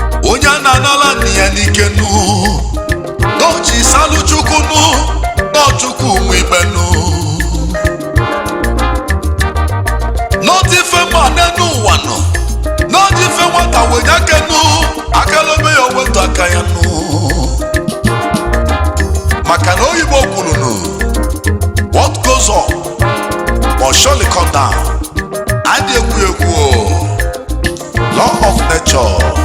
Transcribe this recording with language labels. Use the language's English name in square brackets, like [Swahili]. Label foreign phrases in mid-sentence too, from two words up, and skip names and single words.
[Igbo] Onye a na-anala nne ya n'ike nụ, nụ chi salụ Chukwu nụ, nụ Chukwu nwe ikpe nụ. Nụ dị ife mma n'enu ụwa nụ, nụ dị ife nwata wenye aka nụ, aka lobe ya o wetu aka ya nụ. Maka na oyibo kwuru nụ, [English] "What goes up must surely come down." [Igbo] Adị ekwu ekwu o. [English] Law of nature.